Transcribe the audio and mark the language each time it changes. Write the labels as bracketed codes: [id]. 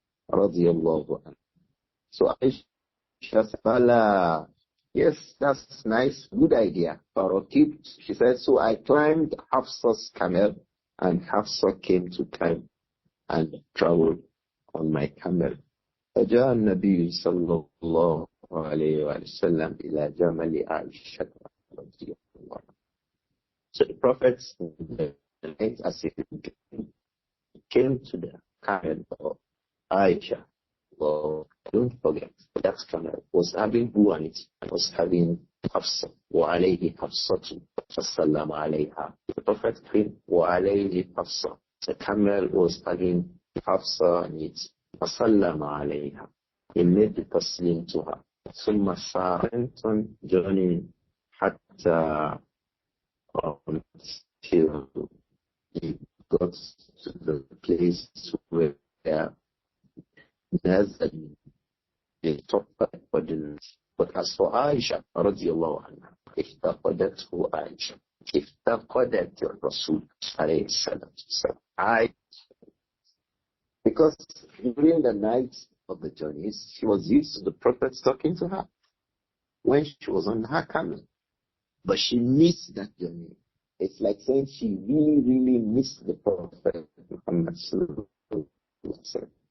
[en] Radiallahu anha. So Āishah said, Bala, yes, that's nice, good idea. She said, so I climbed Hafsa's camel, and Hafsa came to climb and travel on my camel. [ar] فجاء النبي صلى الله عليه وسلم إلى جمل عائشة رضي الله عنها. [en] So the Prophet, as he came to the camel of Āishah, well, don't forget, that camel was having who on it? It was having Hafsa. [ar] وعليه حفصة فسلم عليها. [en] The Prophet came [ar] وعليه حفصة. [en] The camel was having Hafsa on it. [ar] فسلم عليها. [en] He made the taslim to her. [ar] ثم سار [en] on journey [ar] حتى [en] until he got to the place where [ar] نزل يتوقع قدرته. [en] But as for Āishah radiallahu anha, [ar] افتقدته [en] Āishah. [ar] افتقدت الرسول عليه الصلاة والسلام. [en] Because during the night of the journeys, she was used to the Prophet talking to her when she was on her camel. But she missed that journey. It's like saying she really, really missed the Prophet Muhammad sallallahu alaihi wasallam.